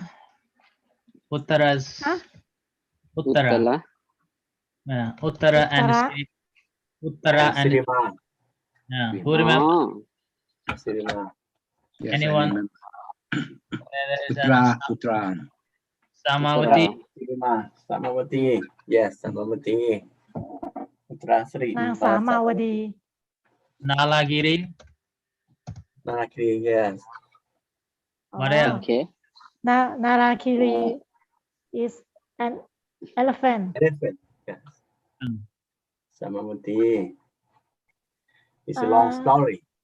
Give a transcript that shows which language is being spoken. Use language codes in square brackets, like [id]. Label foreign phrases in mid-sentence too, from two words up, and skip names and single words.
[en] Uttara's Huh? Uttara. Uttala. Yeah, Uttara and Uttara. Uttara and Sirima. yeah. Who remember? Oh, Sirima. Yes, Anyone? I remember. There is Uttara. Samavati, Sirima. Samavati. Yes, Samavati. Uttara Sri. [th] นางสามาวดี [en] Nalagiri. Nalakiri. Yes. What Oh. else? okay. Narakiri is an elephant. Elephant. Yes. Hmm. Samavati. It's a long story.